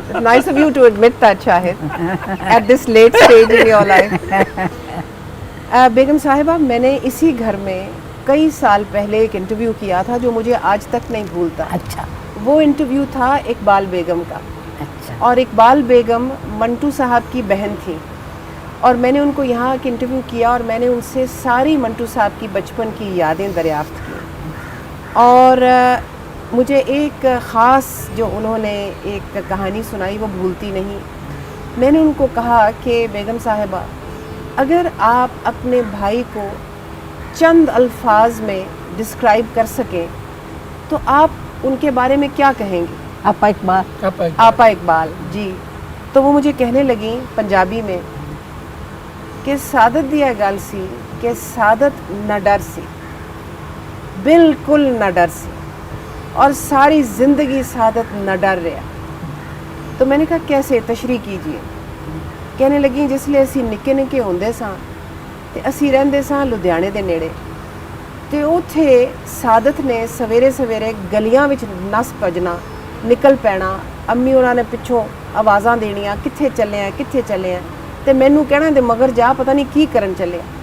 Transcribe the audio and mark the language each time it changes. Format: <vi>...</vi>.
<en>Nice of you to admit that, Shahid, at this late stage in your life.</en> <ur>بیگم صاحبہ، میں نے اسی گھر میں کئی سال پہلے ایک انٹرویو کیا تھا جو مجھے آج تک نہیں بھولتا. اچھا، وہ انٹرویو تھا اقبال بیگم کا، اچھا، اور اقبال بیگم منٹو صاحب کی بہن تھی، اور میں نے ان کو یہاں ایک انٹرویو کیا اور میں نے ان سے ساری منٹو صاحب کی بچپن کی یادیں دریافت کی. اور مجھے ایک خاص جو انہوں نے ایک کہانی سنائی وہ بھولتی نہیں. میں نے ان کو کہا کہ بیگم صاحبہ، اگر آپ اپنے بھائی کو چند الفاظ میں ڈسکرائب کر سکیں تو آپ ان کے بارے میں کیا کہیں گے؟ آپا اقبال. آپا اقبال جی. تو وہ مجھے کہنے لگیں پنجابی میں کہ</ur> <pa>سعادت دی ہے گل سی کہ سعادت نہ ڈر سی, بالکل نہ ڈر سی, اور ساری زندگی سعادت نہ ڈر رہا.</pa> <ur>تو میں نے کہا کیسے, تشریح کیجئے. کہنے لگیں</ur> <pa>جس لئے اسی نکے نکے ہوندے ساں تے اسی رہندے ساں لدھیانے دے نیڑے, تے اوتھے سعادت نے سویرے سویرے گلیاں وچ نس پجنا, نکل پینا, امی انہاں نے پچھوں آوازاں دینیاں کتھے چلے ہیں کتھے چلے ہیں, تے مینوں کہنا دے مگر جا پتہ نہیں کی کرن چلے.</pa>